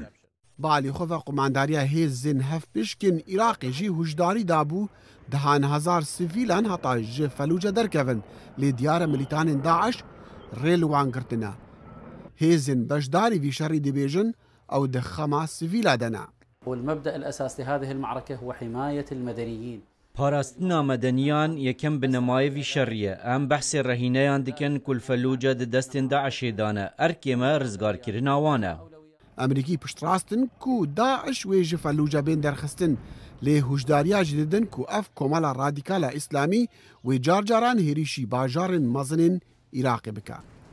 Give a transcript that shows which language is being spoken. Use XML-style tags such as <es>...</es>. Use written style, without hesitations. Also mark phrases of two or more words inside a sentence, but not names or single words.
<ku>Balî xwe ve komandariya hêzên hevpişkên Iraqê jî hûjdarî dabû dihan hezar sivîlan heta ji Felûce derkevin lê diyara milîtanên Daeş rê li wan girtine. Hêzên beşdarî vî şerî dibêjin ew di xema sivîla dene.</ku> <ar>والمبدأ الأساس لهذه المعركة هو حماية المدنيين.</ar> <ku>Parastina medeniyan yekem bi nemayevî şerriye. Em behsê rehîneyan dikin ku li Felûce di destên Daişê dane. Erkê me rizgarkirina wan e. Emerîkî piştrastin ku Daeş wê ji Felûce bên derxistin lê hûjdariya jî didin ku ev komela radîkala İslamî wê carcaran hêrîşî bajarên mezinên Iraqê bike.</ku>